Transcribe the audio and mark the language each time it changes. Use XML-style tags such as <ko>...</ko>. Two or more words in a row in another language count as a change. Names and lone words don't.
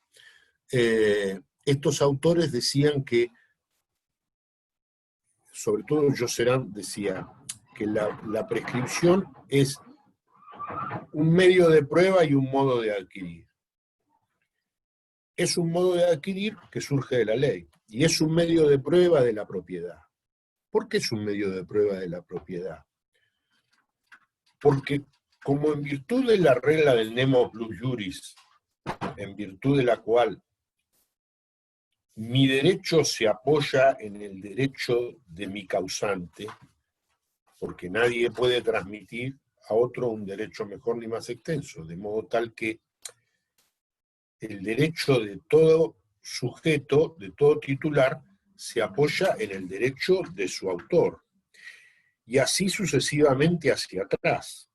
<es>Estos autores decían que, sobre todo Josserand decía, que la prescripción es un medio de prueba y un modo de adquirir. Es un modo de adquirir que surge de la ley, y es un medio de prueba de la propiedad. ¿Por qué es un medio de prueba de la propiedad? Porque como en virtud de la regla del</es> <la>nemo plus juris,</la> <es>en virtud de la cual mi derecho se apoya en el derecho de mi causante, porque nadie puede transmitir a otro un derecho mejor ni más extenso, de modo tal que el derecho de todo sujeto, de todo titular, se apoya en el derecho de su autor, y así sucesivamente hacia atrás.</es>